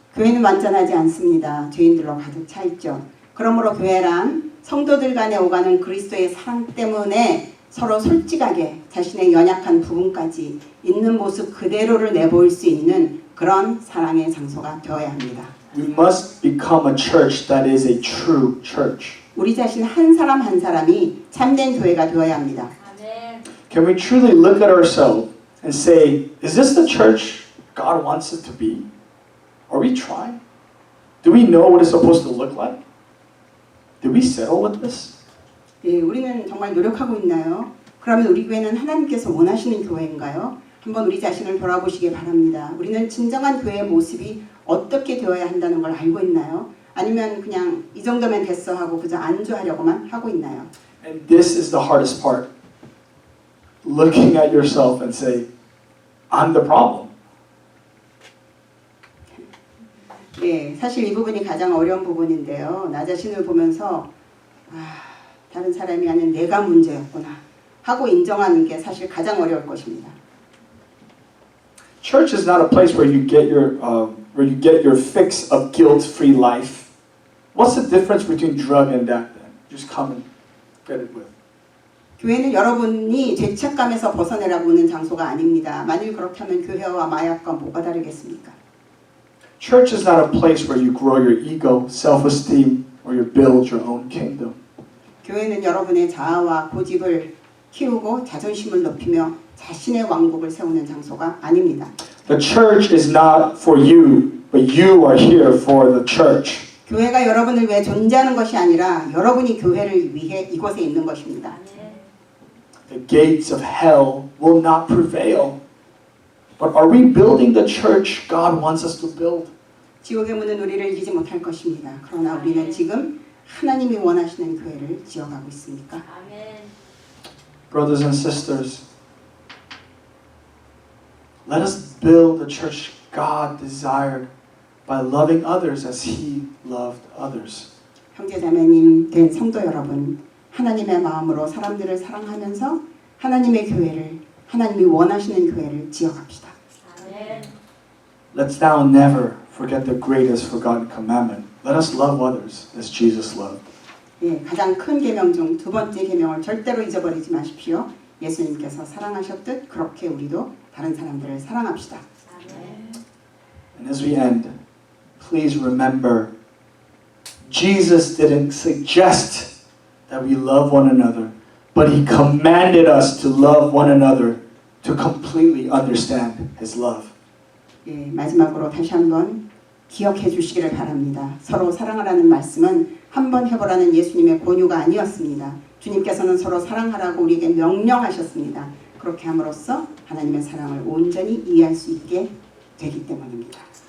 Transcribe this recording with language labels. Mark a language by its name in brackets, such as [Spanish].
[Korean] 교회는 완전하지 않습니다. 죄인들로 가득 차 있죠. 그러므로 교회란 성도들 간에 오가는 그리스도의 사랑 때문에 서로 솔직하게 자신의 연약한 부분까지 있는 모습 그대로를 내보일 수 있는 그런 사랑의 장소가 되어야 합니다. [English] We must become a church that is a true church. [Korean] 우리 자신 한 사람 한 사람이 참된 교회가 되어야 합니다. 아멘. [English] Can we truly look at ourselves and say, is this the church God wants it to be? Are we trying? Do we know what it's supposed to look like? Did we settle with this? [Korean] 예, 우리는 정말 노력하고 있나요? 그러면 우리 교회는 하나님께서 원하시는 교회인가요? 한번 우리 자신을 돌아보시기 바랍니다. 우리는 진정한 교회의 모습이 어떻게 되어야 한다는 걸 알고 있나요? 아니면 그냥 이 정도면 됐어 하고 그저 안주하려고만 하고 있나요? [English] And this is the hardest part. Looking at yourself and say, I'm the problem. [Korean] 예, 사실 이 부분이 가장 어려운 부분인데요. 나 자신을 보면서 다른 사람이 아닌 내가 문제였구나 하고 인정하는 게 사실 가장 어려울 것입니다. [English] Church is not a place where you get your fix of guilt-free life. What's the difference between drug and that then? Just come and get it with. [Korean] 교회는 여러분이 죄책감에서 벗어내라고 하는 장소가 아닙니다. 만일 그렇다면 교회와 마약과 뭐가 다르겠습니까? [English] Church is not a place where you grow your ego, self-esteem, or you build your own kingdom. [Korean] 교회는 여러분의 자아와 고집을 키우고 자존심을 높이며 자신의 왕국을 세우는 장소가 아닙니다. [English] The church is not for you, but you are here for the church. [Korean] 교회가 여러분을 위해 존재하는 것이 아니라 여러분이 교회를 위해 이곳에 있는 것입니다. [English] The gates of hell will not prevail. But are we building the church God wants us to build? [Korean] 지옥의 문은 우리를 이기지 못할 것입니다. 그러나 우리는 지금 하나님이 원하시는 교회를 지어가고 있습니까? 아멘. [English] Brothers and sisters, let us build the church God desired by loving others as He loved others. [Korean] 형제자매님 된 성도 여러분, 하나님의 마음으로 사람들을 사랑하면서 하나님의 교회를, 하나님이 원하시는 교회를 지어갑시다. 아멘. [English] Let's now never forget the greatest forgotten commandment. Let us love others as Jesus loved. [Korean] 예, 가장 큰 계명 중 두 번째 계명을 절대로 잊어버리지 마십시오. 예수님께서 사랑하셨듯 그렇게 우리도 다른 사람들을 사랑합시다. 아멘. [English] And as we end, please remember, Jesus didn't suggest that we love one another, but He commanded us to love one another to completely understand His love. [Korean] 예, 마지막으로 다시 한번 기억해 주시기를 바랍니다. 서로 사랑하라는 말씀은 한번 해보라는 예수님의 권유가 아니었습니다. 주님께서는 서로 사랑하라고 우리에게 명령하셨습니다. 그렇게 함으로써 하나님의 사랑을 온전히 이해할 수 있게 되기 때문입니다.